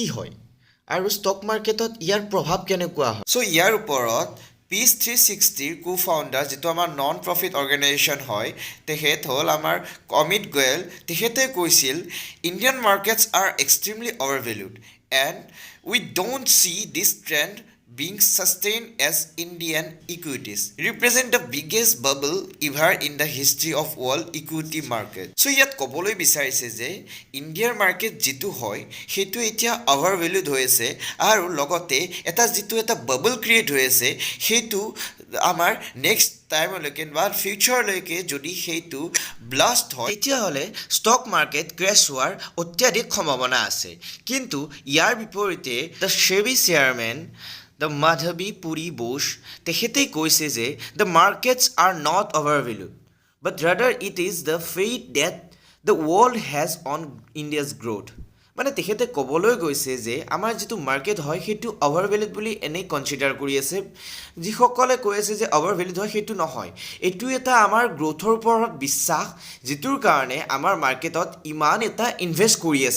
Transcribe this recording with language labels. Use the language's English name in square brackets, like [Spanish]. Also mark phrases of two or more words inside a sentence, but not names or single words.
[Assamese] হয় আৰু ষ্টক মাৰ্কেটত ইয়াৰ প্ৰভাৱ কেনেকুৱা হয় সো ইয়াৰ ওপৰত পিচ 360 কো-ফাউণ্ডাৰ যেটো আমাৰ নন প্ৰফিট অৰ্গেনাইজেশ্যন হয় তেখেত হ'ল আমাৰ অমিত গোয়েল তেখেতে কৈছিল [English] Indian markets are extremely overvalued and we don't see this trend being sustained as Indian equities represent the biggest bubble ever in the history of world equity market. [Assamese] So ইয়াত ক'বলৈ বিচাৰিছে যে ইণ্ডিয়াৰ মাৰ্কেট যেটো হয় সেইটো এতিয়া অভাৰভেলুড হৈ আছে আৰু লগতে এটা বাবল ক্ৰিয়েট হৈ আছে সেইটো আমাৰ নেক্সট টাইমলৈকে বা ফিউচাৰলৈকে যদি সেইটো ব্লাষ্ট হয় তেতিয়াহ'লে [English] stock market crash [Assamese] হোৱাৰ অত্যাধিক সম্ভাৱনা আছে কিন্তু ইয়াৰ বিপৰীতে [English] the SEBI chairman দ্য [Assamese] মাধৱী পুৰী বোস তেখেতে কৈছে যে [English] the markets are not over valued but rather it is the faith that the world has on India's growth [Assamese] মানে তেখেতে ক'বলৈ গৈছে যে আমাৰ যিটো মাৰ্কেট হয় সেইটো [English] over valued [Assamese] বুলি এনেই কনচিডাৰ কৰি আছে যিসকলে কৈ আছে যে [English] over valued [Assamese] হয় সেইটো নহয় এইটো এটা আমাৰ গ্ৰ'থৰ ওপৰত বিশ্বাস যিটোৰ কাৰণে আমাৰ মাৰ্কেটত ইমান এটা ইনভেষ্ট কৰি আছে